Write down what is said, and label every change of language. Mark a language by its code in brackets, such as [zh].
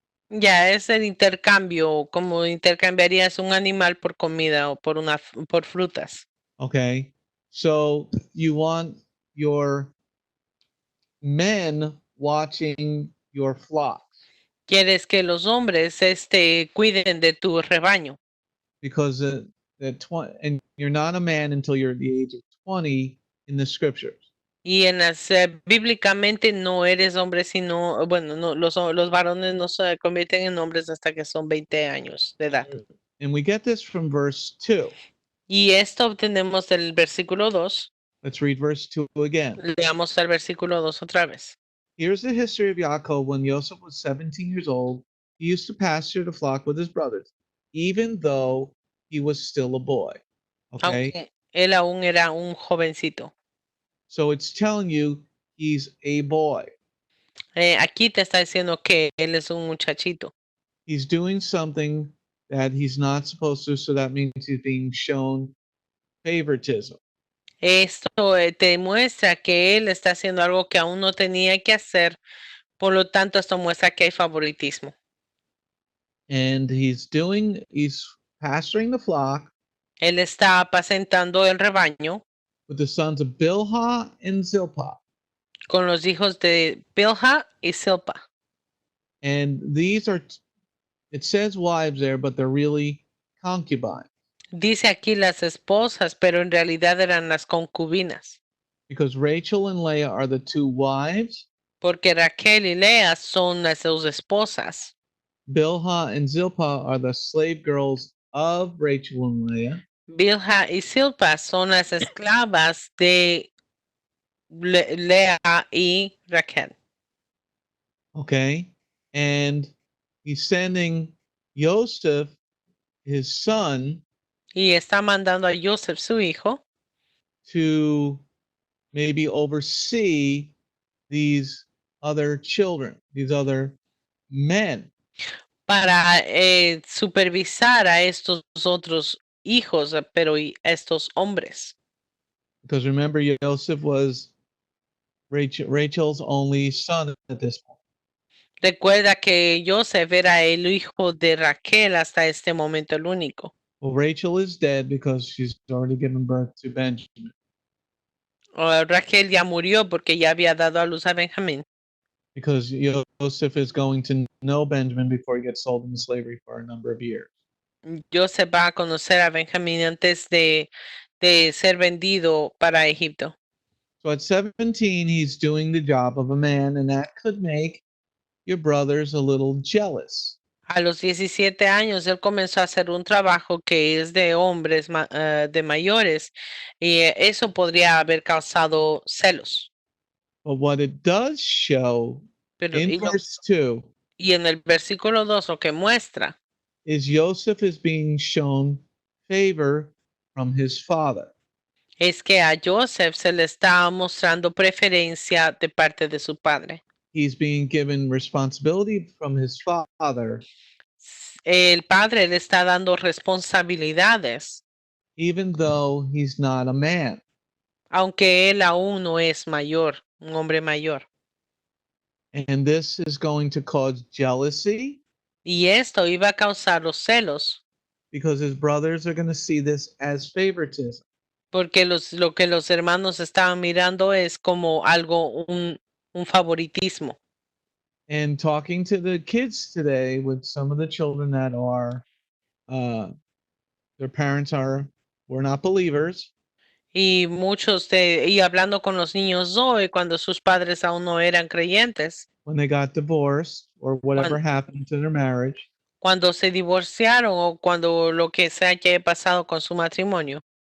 [es] Ya es el intercambio, como intercambiarías un animal por comida o por frutas. [en] Okay, so you want your men watching your flocks [es] Quieres que los hombres cuiden de tu rebaño, [en] because and you're not a man until you're at the age of 20 in the scriptures. [es] y bíblicamente no eres hombre, sino, bueno, no, los varones no se convierten en hombres hasta que son 20 años de edad. [en] And we get this from verse 2. [es] Y esto obtenemos del versículo 2. [en] Let's read verse 2 again. [es] Leamos el versículo 2 otra vez. [en] Here's the history of Yaakov when Yosef was 17 years old. He used to pasture the flock with his brothers, even though he was still a boy. Okay? [es] Aunque él aún era un jovencito. [en] So it's telling you he's a boy. [es] Aquí te está diciendo que él es un muchachito. [en] He's doing something that he's not supposed to, so that means he's being shown favoritism. [es] Esto te muestra que él está haciendo algo que aún no tenía que hacer, por lo tanto esto muestra que hay favoritismo. [en] And he's pasturing the flock. [es] Él está apacentando el rebaño [en] With the sons of Bilhah and Zilpah. [es] con los hijos de Bilhah y Zilpah. [en] And these are, it says wives there, but they're really concubines. [es] Dice aquí las esposas, pero en realidad eran las concubinas. [en] Because Rachel and Leah are the two wives. [es] Porque Raquel y Lea son las dos esposas. [en] Bilhah and Zilpah are the slave girls of Rachel and Leah. [es] Bilha y Silpa son las esclavas de Lea y Raquel. [en] Okay. And he's sending Yosef, his son, [es] Y está mandando a Yosef, su hijo, [en] to maybe oversee these other children, these other men. [es] para supervisar a estos otros hijos, pero y estos hombres. [en] Because remember, Yosef was Rachel's only son at this point. [es] Recuerda que Yosef era el hijo de Raquel hasta este momento el único. [en] Well, Rachel is dead because she's already given birth to Benjamin. [es] Raquel ya murió porque ya había dado a luz a Benjamín. [en] Because Joseph is going to know Benjamin before he gets sold into slavery for a number of years. [es] Joseph va a conocer a Benjamín antes de ser vendido para Egipto. [en] So at 17, he's doing the job of a man, and that could make your brothers a little jealous. [es] A los 17 años, él comenzó a hacer un trabajo que es de hombres de mayores y eso podría haber causado celos. [en] But what it does show [es] Pero, [en] in verse 2 [es] y en el versículo 2 lo que muestra [en] is Joseph is being shown favor from his father. [es] es que a Joseph se le está mostrando preferencia de parte de su padre. [en] He's being given responsibility from his father, [es] El padre le está dando responsabilidades, [en] even though he's not a man. [es] aunque él aún no es mayor, un hombre mayor. [en] And this is going to cause jealousy [es] Y esto iba a causar los celos, [en] because his brothers are going to see this as favoritism. [es] porque lo que los hermanos estaban mirando es como algo, un favoritismo. [en] And talking to the kids today with some of the children that are, their parents were not believers. [es] Y y hablando con los niños hoy, cuando sus padres aún no eran creyentes, [en] When they got divorced or whatever happened to their marriage, [es] cuando se divorciaron o cuando lo que sea que haya pasado con su matrimonio,